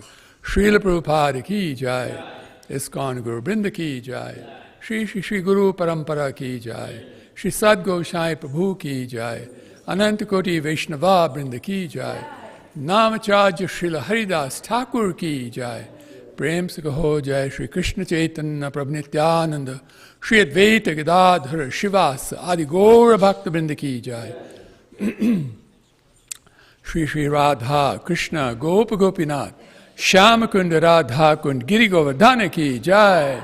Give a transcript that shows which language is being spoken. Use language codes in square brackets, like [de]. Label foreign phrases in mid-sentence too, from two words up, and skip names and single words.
[hi] Srila Prabhupada Ki Jai, ISKCON Guru Brinda Ki Jai, Shri Shri Shri Guru Parampara Ki Jai, Shri Sadguru Sai Prabhu Ki Jai, Anantakoti Vaishnava Brinda Ki Jai, Namacharya Srila Haridas Thakur Ki Jai, प्रेम से कहो जय श्री कृष्ण चैतन्य प्रभु नित्यानंद श्री अद्वैत गदाधर शिवास आदि गौर भक्त वृंद की जय। श्री श्री राधा कृष्ण गोप गोपीनाथ श्याम कुंड राधा कुंड गिरि गोवर्धन की जय।